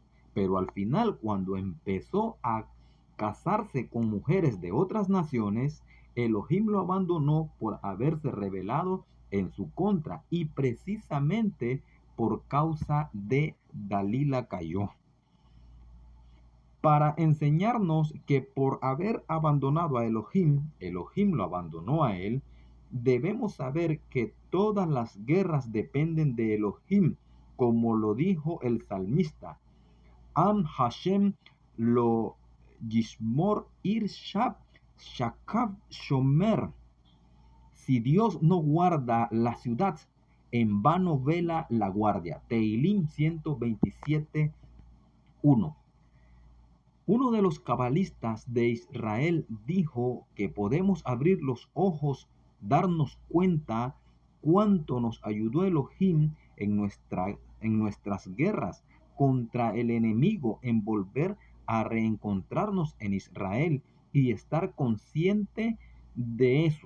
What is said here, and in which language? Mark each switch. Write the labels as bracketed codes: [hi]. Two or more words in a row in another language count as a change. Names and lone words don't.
[es] Pero al final, cuando empezó a casarse con mujeres de otras naciones, Elohim lo abandonó por haberse rebelado en su contra, y precisamente por causa de Dalila cayó, para enseñarnos que por haber abandonado a Elohim, Elohim lo abandonó a él. Debemos saber que todas las guerras dependen de Elohim, como lo dijo el salmista: [he] אם ה' לא ישמר עיר שוא שקד שומר. [es] Si Dios no guarda la ciudad, en vano vela la guardia. Teilim 127, 1. Uno de los cabalistas de Israel dijo que podemos abrir los ojos, darnos cuenta cuánto nos ayudó Elohim en nuestras guerras contra el enemigo, en volver a reencontrarnos en Israel y estar consciente de eso.